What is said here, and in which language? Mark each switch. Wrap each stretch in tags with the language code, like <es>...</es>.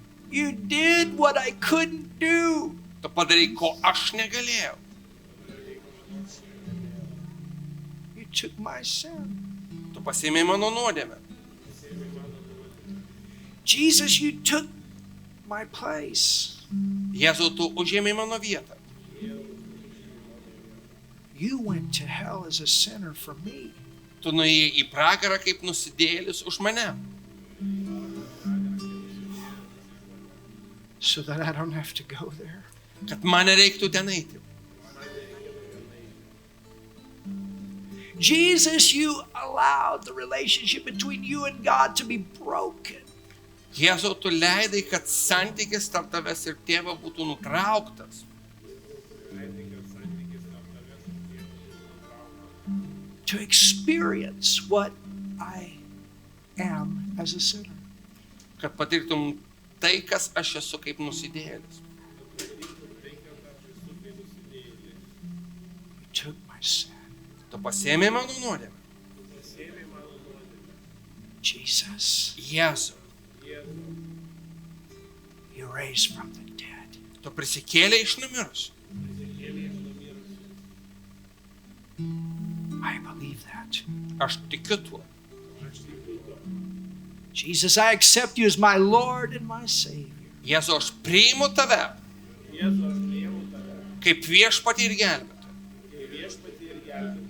<en>You did what I couldn't do.</en> <lt>Tu padarai, ko aš negalėjau.</lt> <en>You took my sin.</en> <lt>Tu pasėmei mano nuodėmę.</lt> <en>Jesus, you took my place.</en> <lt>Jėzau, tu užėmei mano vietą.</lt> <en>You went to hell as a sinner for me.</en> <lt>Tu nuėjai į pragarą kaip nusidėjėlis už mane.</lt> <en>So that I don't have to go there.</en> <lt>Kad man nereiktų ten eiti.</lt> <en>Jesus, you allowed the relationship between you and God to be broken.</en> <lt>Jėzau, tu leidai, kad santykis tarp tavęs ir tėvo būtų nutrauktas.</lt> <en>To experience what I am as a sinner.</en> <lt>Kad patirtum tai, kas aš esu kaip nusidėjėlis.</lt> <en>You took my sin.</en> <lt>Tu pasėmei mano nuodėmę.</lt> <en>Jesus,</en> <lt>Jėzau,</lt> <en>you raised from the dead.</en> <lt>tu prisikėlei iš numirusių.</lt> <en>I believe that.</en> <lt>Aš tikiu tuo.</lt> <en>Jesus, I accept you as my Lord and my Savior.</en> <lt>Jėzau, aš priimu tave kaip viešpatį ir gelbėtoją.</lt>